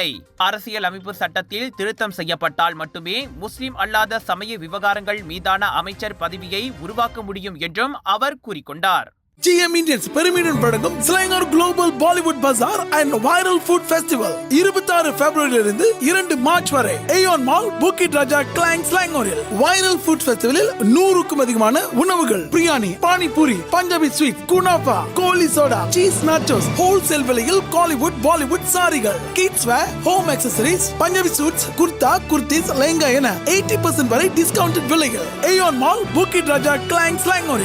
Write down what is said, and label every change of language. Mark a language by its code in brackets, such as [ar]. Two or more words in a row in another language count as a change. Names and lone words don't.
[ta] அரசியலமைப்பு சட்டத்தில் திருத்தம் செய்யப்பட்டால் மட்டுமே முஸ்லிம் அல்லாத சமய விவகாரங்கள் மீதான அமைச்சர் பதவியை உருவாக்க முடியும் என்றும் அவர் கூறிக்கொண்டார். GM Indians பெருமையுடன் வழங்கும் Selangor Global Bollywood Bazaar and Viral Food Festival 26 பிப்ரவரியிலிருந்து 2 மார்ச் வரை Aeon Mall, Bukit Raja, Klang, Selangoril. Viral Food Festivalil 100க்கும் அதிகமான உணவுகள், பிரியாணி, பானிபூரி, [en] Punjabi sweet, [ta] குனாஃபா, கோலி சோடா, [en] cheese nachos, [ta] ஹோல்சேல் விலையில் காலிவுட், பாலிவுட் சாரிகள், [en] kids wear, home accessories, Punjabi suits, [ta] குர்தா, குர்தீஸ், லெஹங்கா என 80% வரை டிஸ்கவுண்டட் விலைகள். Aeon Mall, Bukit Raja, Klang, Selangoril.